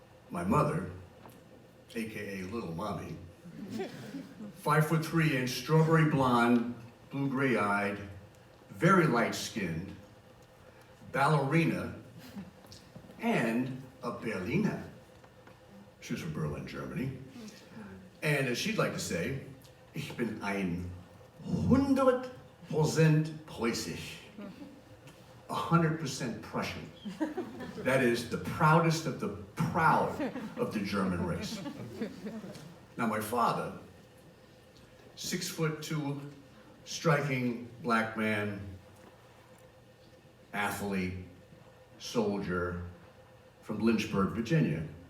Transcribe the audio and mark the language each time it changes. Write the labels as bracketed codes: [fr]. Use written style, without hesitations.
[en] My mother, AKA Little Mommy, 5'3" strawberry blonde, blue-gray eyed, very light-skinned, ballerina, and a Berliner. She was from Berlin, Germany. And as she'd like to say, [de] ich bin ein 100% Preußisch. [en] 100% Prussian. That is the proudest of the proud of the German race. Now my father, 6'2", striking black man, athlete, soldier from Lynchburg, Virginia.